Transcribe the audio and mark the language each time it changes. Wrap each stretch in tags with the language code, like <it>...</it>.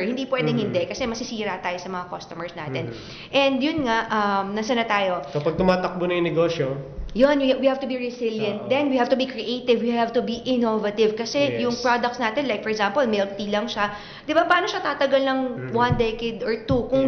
<tl>Hindi pwedeng hindi kasi masisira tayo sa mga customers natin. And yun nga, nasa na tayo? Kapag tumatakbo na yung negosyo,</tl> <en>Yun, we have to be resilient.</en> <tl>Oo.</tl> <en>Then, we have to be creative. We have to be innovative.</en> <tl>Kasi</tl> <en>Yes.</en> <tl>yung products natin,</tl> <en>like for example,</en> <tl>milk tea lang siya. Di ba, paano siya tatagal ng 1 decade or 2 kung</tl>